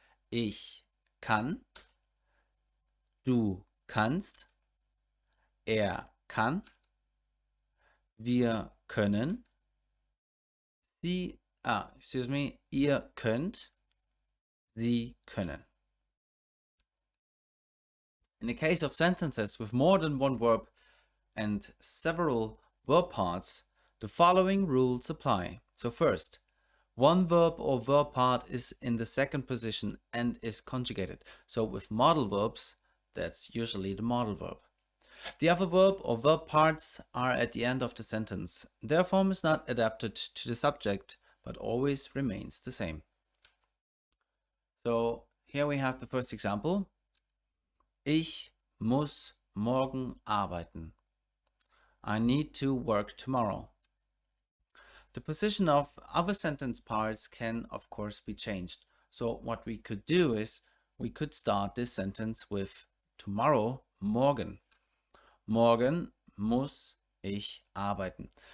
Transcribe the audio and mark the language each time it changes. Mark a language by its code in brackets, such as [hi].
[de] Ich kann, du kannst, er kann, wir können, ihr könnt, sie können. [en] In the case of sentences with more than one verb and several verb parts, the following rules apply. So first, one verb or verb part is in the second position and is conjugated. So with modal verbs, that's usually the modal verb. The other verb or verb parts are at the end of the sentence. Their form is not adapted to the subject, but always remains the same. So here we have the first example. [de] Ich muss morgen arbeiten. [en] I need to work tomorrow. The position of other sentence parts can, of course, be changed. So what we could do is we could start this sentence with tomorrow, morgen. [de] Morgen muss ich arbeiten.